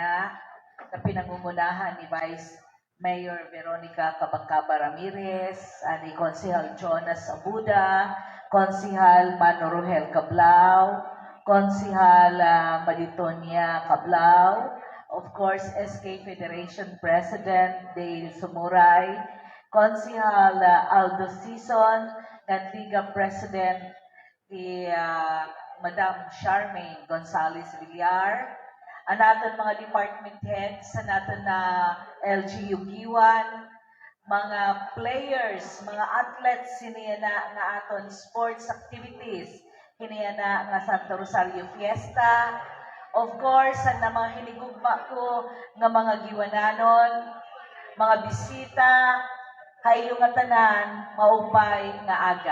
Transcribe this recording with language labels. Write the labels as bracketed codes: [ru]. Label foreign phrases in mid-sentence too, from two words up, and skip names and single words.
[war] anhiya na pinangungunahan ni Vice Mayor Veronica Cabacaba Ramirez, ani Konsehal Jonas Abuda, Konsehal Mano Rohel Cablao, Konsehal Malitonia Cablao, [en] of course, [war] SK Federation President Dale Sumuray, Konsehal Aldo Sison, [en] and Liga President [war] Madam Charmaine Gonzales Villar, ang natin mga [en] department heads [war] sa natin na LGU Giwan, mga players, mga athletes siniyana nga aton [en] sports activities, [war] hiniyana nga Santo Rosario Fiesta, [en] of course, [war] ang na mga hinigugma ko nga mga giwananon, mga bisita, hayo nga tanan, maupay nga aga.